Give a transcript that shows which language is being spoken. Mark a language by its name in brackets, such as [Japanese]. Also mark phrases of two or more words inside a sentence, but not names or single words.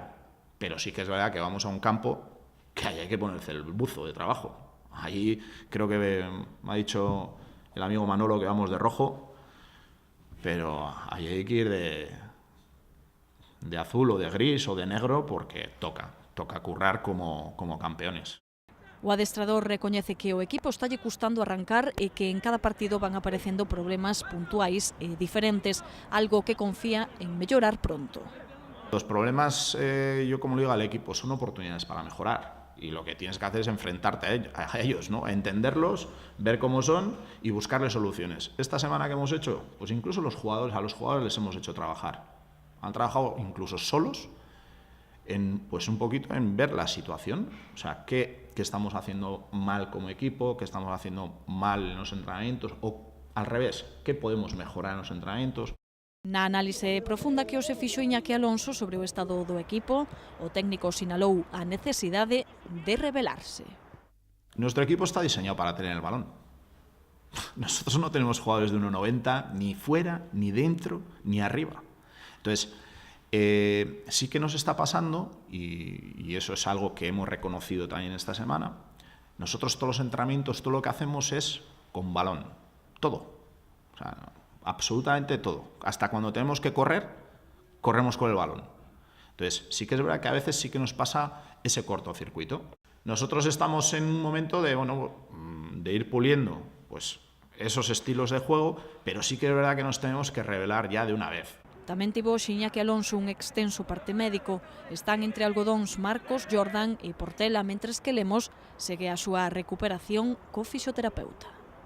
[Spanish] Pero sí que es verdad que vamos a un campo que ahí hay que ponerse el buzo de trabajo. Ahí creo que me ha dicho el amigo Manolo que vamos de rojo, pero ahí hay que ir de azul o de gris o de negro porque toca currar como campeones. [Galician] O adestrador recoñece que o equipo estalle custando arrancar e que en cada partido van aparecendo problemas puntuais e diferentes, algo que confía en mellorar pronto. [Spanish] Los problemas, yo como le digo al equipo, son oportunidades para mejorar. Y lo que tienes que hacer es enfrentarte a ellos, ¿no? A entenderlos, ver cómo son y buscarles soluciones. Esta semana que hemos hecho, pues incluso a los jugadores les hemos hecho trabajar. Han trabajado incluso solos pues un poquito en ver la situación, o sea, qué estamos haciendo mal como equipo, qué estamos haciendo mal en los entrenamientos o al revés, qué podemos mejorar en los entrenamientos. [Galician] Na análise profunda que se fixo Iñaki Alonso sobre o estado do equipo, o técnico sinalou a necesidade de revelarse. [Spanish] Nuestro equipo está diseñado para tener el balón. Nosotros no tenemos jugadores de 1,90 ni fuera, ni dentro, ni arriba. Entonces, sí que nos está pasando, y eso es algo que hemos reconocido también esta semana, nosotros todos los entrenamientos, todo lo que hacemos es con balón, todo. O sea, absolutamente todo. Hasta cuando tenemos que correr, corremos con el balón. Entonces, sí que es verdad que a veces sí que nos pasa ese cortocircuito. Nosotros estamos en un momento de ir puliendo pues, esos estilos de juego, pero sí que es verdad que nos tenemos que revelar ya de una vez. [Galician] Tamén tivo Iñaki Alonso un extenso parte médico. Están entre algodóns Marcos, Jordan e Portela, mentres que Lemos segue a súa recuperación co fisioterapeuta.